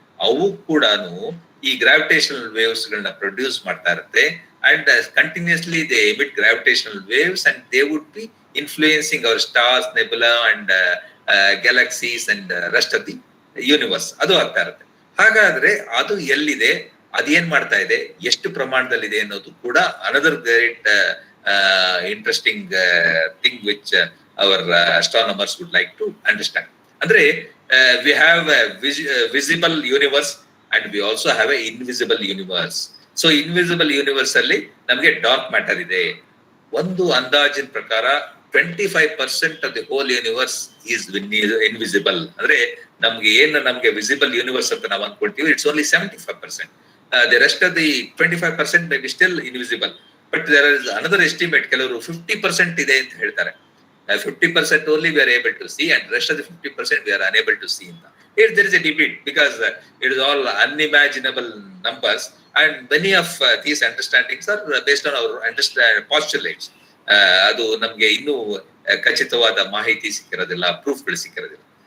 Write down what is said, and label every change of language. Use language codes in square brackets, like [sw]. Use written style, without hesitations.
[kn] ಅವು ಕೂಡ ಈ [en] gravitational waves ಗಳನ್ನ produce [kn] ಮಾಡ್ತಾ ಇರುತ್ತೆ, [en] And continuously they emit gravitational waves and they would be influencing our stars, nebula and galaxies and rest of the universe. [kn] ಅದು ಆಗ್ತಾ ಇರುತ್ತೆ. ಹಾಗಾದ್ರೆ ಅದು ಎಲ್ಲಿದೆ, ಅದೇನ್ ಮಾಡ್ತಾ ಇದೆ, ಎಷ್ಟು ಪ್ರಮಾಣದಲ್ಲಿದೆ ಅನ್ನೋದು ಕೂಡ [en] Another great interesting thing which our astronomers would like to understand. [kn] ಅಂದ್ರೆ [en] we have a visible universe and we also have a invisible universe. So invisible universe [kn] ಅಲ್ಲಿ ನಮಗೆ [en] dark matter [kn] ಇದೆ. ಒಂದು ಅಂದಾಜಿನ ಪ್ರಕಾರ [en] 25% of the whole universe is invisible. [kn] ಅಂದ್ರೆ ನಮ್ಗೆ visible universe ಅಂತ ನಾವು ಅನ್ಕೊಳ್ತೀವಿ, [en] It's only 75%. The rest of the 25% may be still invisible. But there is another estimate, [kn] ಕೆಲವರು 50% ಇದೆ ಅಂತ ಹೇಳ್ತಾರೆ. [en] 50% only we are able to see and rest of the 50% we are unable to see. There is a debate because it is all unimaginable numbers and many of these understandings are based on our postulates. [kn] ಅದು ನಮ್ಗೆ ಇನ್ನೂ ಖಚಿತವಾದ ಮಾಹಿತಿ ಸಿಕ್ಕಿರೋದಿಲ್ಲ, ಪ್ರೂಫ್ಗಳು ಸಿಕ್ಕಿರೋದಿಲ್ಲ.